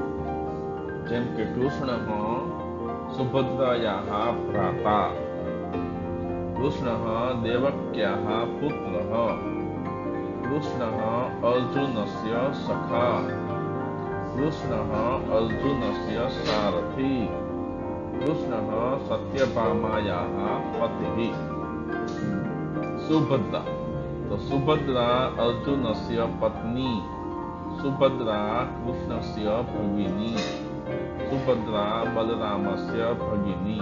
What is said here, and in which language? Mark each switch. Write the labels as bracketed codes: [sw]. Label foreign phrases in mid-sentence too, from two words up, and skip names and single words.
[gu] જેમ કે [sa] कृष्णः सुभद्रायाः भ्राता. कृष्णः देवक्याः पुत्रः. कृष्णः अर्जुनस्य सखा. कृष्णः अर्जुनस्य सारथि. कृष्णः सत्यभामायाः पतिः. सुभद्रा, तो सुभद्रा अर्जुनस्य पत्नी. सुभद्रा कृष्णस्य भगिनी. सुभद्रा बलरामस्य भगिनी.